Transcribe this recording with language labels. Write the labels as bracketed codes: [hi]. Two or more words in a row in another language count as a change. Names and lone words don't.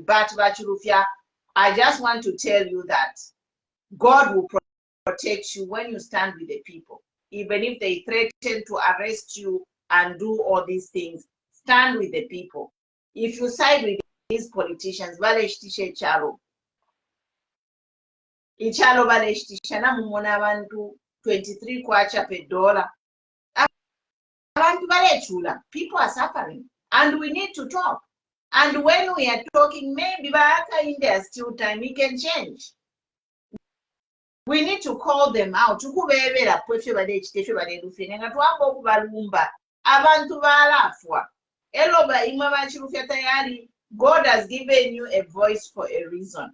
[en] But I just want to tell you that God will protect you when you stand with the people. Even if they threaten to arrest you and do all these things, stand with the people. If you side with these politicians, [bem] ichalo baleshtisha na mumona abantu 23 kwacha [en] per dollar. People are suffering and we need to talk. And when we are talking, maybe in there's still time, we can change. We need to call them out. God has given you a voice for a reason.